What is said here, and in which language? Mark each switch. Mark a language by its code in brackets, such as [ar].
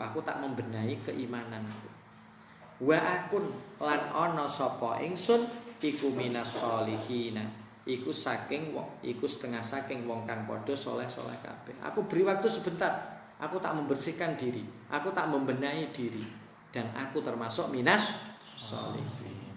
[id] Aku tak membenahi keimananku. [jv] Wa akun lan ana sapa ingsun iku minas solihina, iku saking wong, iku setengah saking wong kang padha soleh-soleh kabeh. [id] Aku beri waktu sebentar, aku tak membersihkan diri, aku tak membenahi diri, dan aku termasuk minas solihin.